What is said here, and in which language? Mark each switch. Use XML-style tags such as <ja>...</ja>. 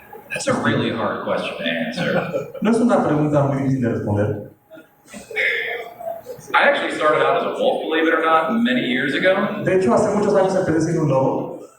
<en>That's a really hard question to answer.</en> <es>No es una pregunta muy difícil de responder.</es> <en>I actually started out as a wolf, believe it or not, many years ago.</en> <es>De hecho, hace muchos años empecé siendo un lobo.</es>